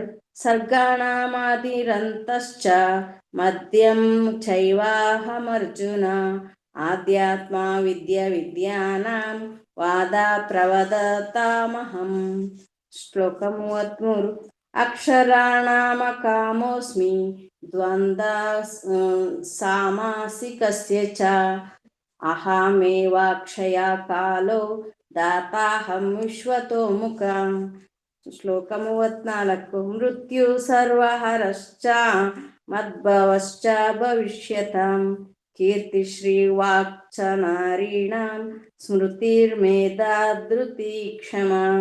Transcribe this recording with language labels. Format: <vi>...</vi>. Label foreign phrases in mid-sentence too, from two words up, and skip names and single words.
<sa>ಸರ್ಗಾಣಾಮಾದಿರಂತಶ್ಚ ಮಧ್ಯಂ ಚೈವಾಹಮರ್ಜುನ ಆಧ್ಯಾತ್ಮ ವಿದ್ಯಾನಾಂ ವಾದ ಪ್ರವದತಾಮಹಂ. ಶ್ಲೋಕ 33. ಅಕ್ಷರಾಣಾಮ ಕಾಮೋಸ್ಮಿ ದ್ವಂದ್ವ ಸಾಮಾಸಿಕಸ್ಯ ಚ ಅಹಮೇವಾಕ್ಷಯ ಕಾಲೋ ದಾತಾಹಂ ವಿಶ್ವತೋಮುಖ. ಶ್ಲೋಕ 34. ಮೃತ್ಯು ಸರ್ವಹರಶ್ಚ ಮದ್ಭವಶ್ಚ ಭವಿಷ್ಯತಾಂ ಕೀರ್ತಿಶ್ರೀ ವಾಕ್ಚ ನಾರೀಣಾಂ ಸ್ಮೃತಿರ್ಮೇಧಾ ಧೃತಿ ಕ್ಷಮಾ.</sa>